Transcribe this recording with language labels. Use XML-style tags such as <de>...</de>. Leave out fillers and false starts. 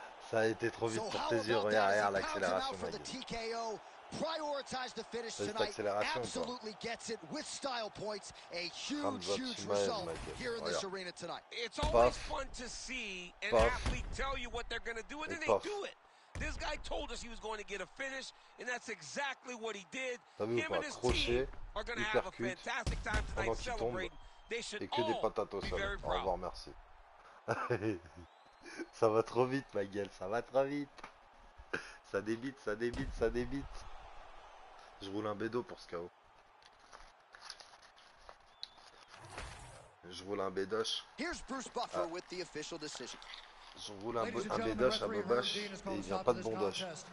<fr>Ça a été trop vite pour tes yeux. Regarde l'accélération, ma gueule.</fr> <en>Prioritize the finish tonight. Absolutely gets it with style points. A huge result here in this arena tonight. It's always fun to see an athlete tell you what they're going to do, and then they do it. This guy told us he was going to get a finish, and that's exactly what he did. Him and his team are going to have a fantastic time tonight celebrating. They should all be very proud.</en> <fr>Au revoir, merci. Ça va trop vite, ma gueule, ça va trop vite. Ça débite, ça débite, ça débite. Je roule un bédo pour ce KO. Je roule un bédoche.</fr> <en>Here's Bruce Buffer with the official decision.</en> <fr>Je roule un bédoche à Bobache et il vient pas de bondoche.</fr>